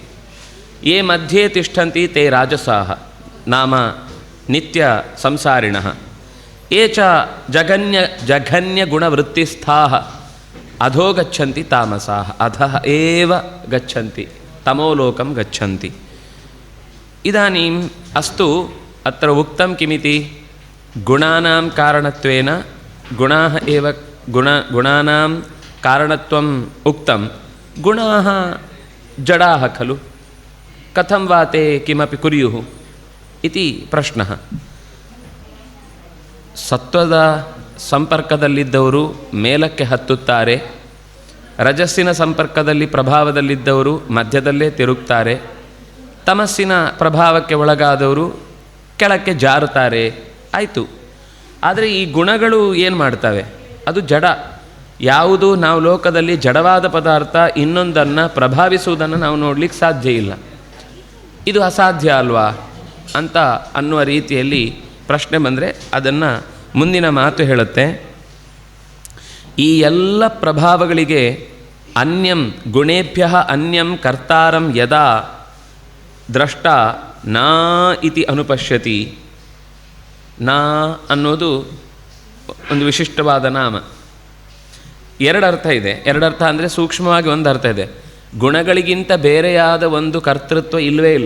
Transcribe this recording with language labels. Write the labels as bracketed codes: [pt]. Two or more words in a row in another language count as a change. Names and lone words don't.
[sa] ये मध्ये तिष्ठन्ति ते राजसाः नाम नित्यसंसारिणः। ಏಚ ಜಘನ್ಯ ಗುಣವೃತ್ತಿಸ್ಥಾಃ ಅಧೋ ಗಚ್ಚಂತಿ ತಾಮಸಾಃ ಅಧಃ ಏವ ಗಚ್ಚಂತಿ ತಮೋಲೋಕಂ ಗಚ್ಚಂತಿ. ಇದಾನೀಂ ಅಸ್ತು ಅತ್ರ ಉಕ್ತಂ ಕಿಮಿತಿ ಗುಣಾನಾಂ ಕಾರಣತ್ವೇನ ಗುಣಾಃ ಏವ ಗುಣಾನಾಂ ಕಾರಣತ್ವಂ ಉಕ್ತಂ ಗುಣಾಃ ಜಡಾಃ ಖಲು ಕಥಂ ವಾ ತೇ ಕಿಮಪಿ ಕುರ್ಯುಃ ಇತಿ ಪ್ರಶ್ನಃ. [kn] ಸತ್ವದ ಸಂಪರ್ಕದಲ್ಲಿದ್ದವರು ಮೇಲಕ್ಕೆ ಹತ್ತುತ್ತಾರೆ, ರಜಸ್ಸಿನ ಸಂಪರ್ಕದಲ್ಲಿ ಪ್ರಭಾವದಲ್ಲಿದ್ದವರು ಮಧ್ಯದಲ್ಲೇ ತಿರುಗ್ತಾರೆ, ತಮಸ್ಸಿನ ಪ್ರಭಾವಕ್ಕೆ ಒಳಗಾದವರು ಕೆಳಕ್ಕೆ ಜಾರುತ್ತಾರೆ. ಆಯಿತು. ಆದರೆ ಈ ಗುಣಗಳು ಏನು ಮಾಡ್ತವೆ? ಅದು ಜಡ. ಯಾವುದು ನಾವು ಲೋಕದಲ್ಲಿ ಜಡವಾದ ಪದಾರ್ಥ ಇನ್ನೊಂದನ್ನು ಪ್ರಭಾವಿಸುವುದನ್ನು ನಾವು ನೋಡಲಿಕ್ಕೆ ಸಾಧ್ಯ ಇಲ್ಲ. ಇದು ಅಸಾಧ್ಯ ಅಲ್ವಾ ಅಂತ ಅನ್ನುವ ರೀತಿಯಲ್ಲಿ ಪ್ರಶ್ನೆ ಬಂದರೆ ಅದನ್ನು ಮುಂದಿನ ಮಾತು ಹೇಳುತ್ತೆ. ಈ ಎಲ್ಲ ಪ್ರಭಾವಗಳಿಗೆ [sa] ಅನ್ಯಂ ಗುಣೇಭ್ಯ ಅನ್ಯಂ ಕರ್ತಾರಂ ಯದಾ ದ್ರಷ್ಟ ನಾ ಇತಿ ಅನುಪಶ್ಯತಿ. [kn] ನಾ ಅನ್ನೋದು ಒಂದು ವಿಶಿಷ್ಟವಾದ ನಾಮ. ಎರಡರ್ಥ ಇದೆ. ಎರಡರ್ಥ ಅಂದರೆ ಸೂಕ್ಷ್ಮವಾಗಿ ಒಂದು ಅರ್ಥ ಇದೆ. ಗುಣಗಳಿಗಿಂತ ಬೇರೆಯಾದ ಒಂದು ಕರ್ತೃತ್ವ ಇಲ್ಲವೇ ಇಲ್ಲ.